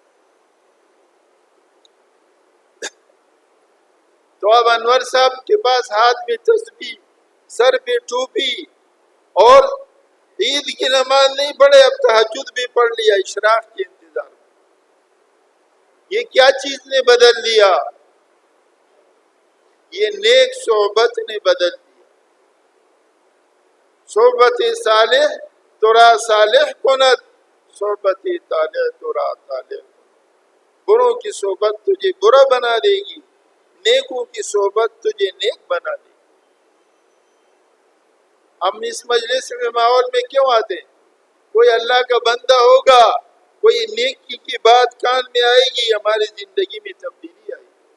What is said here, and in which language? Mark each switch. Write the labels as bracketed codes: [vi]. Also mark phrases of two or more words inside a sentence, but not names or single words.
[ur] تو اب انور صاحب کے پاس ہاتھ میں تسبیح, سر پہ ٹوپی, اور عید کی نماز نہیں پڑھے, اب تہجد بھی پڑھ لیا اشراق کے انتظار میں. یہ کیا چیز نے بدل دیا؟ یہ نیک صحبت نے بدل دیا. [fa] صحبت صالح ترا صالح کند, صحبت طالح ترا طالح. [ur] بروں کی صحبت تجھے برا بنا دے گی, نیکوں کی صحبت تجھے نیک بنا دے گی. ہم اس مجلس میں ماحول میں کیوں آتے ہیں؟ کوئی اللہ کا بندہ ہوگا, کوئی نیکی کی بات کان میں آئے گی, ہماری زندگی میں تبدیلی آئے گی.